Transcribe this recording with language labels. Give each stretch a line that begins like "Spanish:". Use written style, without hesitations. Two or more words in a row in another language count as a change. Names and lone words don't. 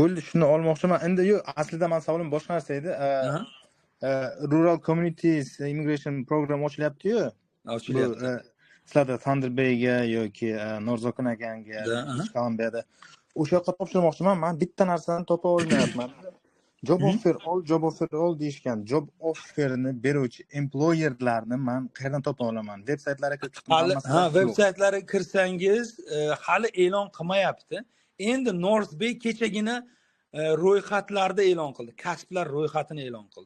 Uzbek: Bo'ldi, shuni olmoqchiman. Endi yo'q, aslida men savolim boshqa narsa edi. Rural Communities Immigration Program ochilyapti-yu. Ochilyapti. Sizlarda Thunder Bayga yoki Norzokun akanga, Kolumbiyada o'sha yoqqa topshirmoqchiman. Men bitta narsani topa olmayapman.
English: Job offer
Uzbek: all deyishgan.
English: Job offerni
Uzbek: beruvchi employerlarni men qayerdan topa olaman? Veb-saytlariga kirib, veb-saytlariga kirsangiz, hali e'lon qilmayapti. Endi North Bay kechagina ro'yxatlarda e'lon qildi. Kasblar ro'yxatini e'lon qildi.